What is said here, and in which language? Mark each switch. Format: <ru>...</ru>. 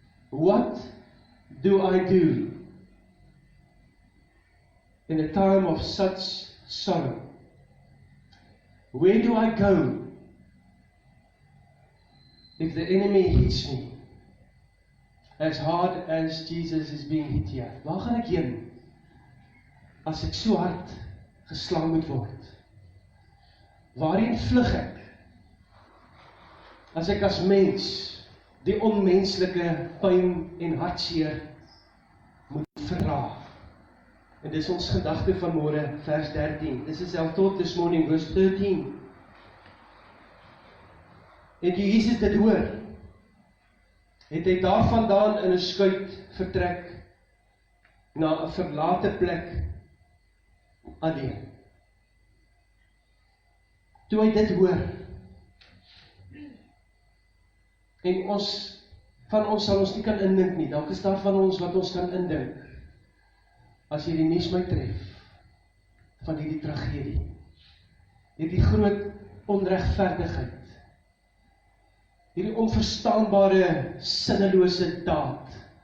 <en>What do I do in a time of such sorrow? Where do I go if the enemy hits me as hard as Jesus is being hit here?</en> <af>Waar gaan ek heen as ek so hard geslaan moet word? Waarheen vlug ek as ek as mens die onmenslike pyn en hartseer moet verdra? En dis ons gedagte van môre, vers 13.</af> <en>This is our thought this morning, verse 13.</en> <af>En toe Jesus dit hoor, het hy daarvandaan in 'n skuit vertrek na 'n verlate plek alleen. Toe hy dit hoor, en van ons sal ons nie kan indink nie, dalk is daar van ons wat ons kan indink, as hierdie nuus my tref, van hierdie tragedie, hierdie groot onregverdigheid, hierdie onverstaanbare, sinnelose daad,</af>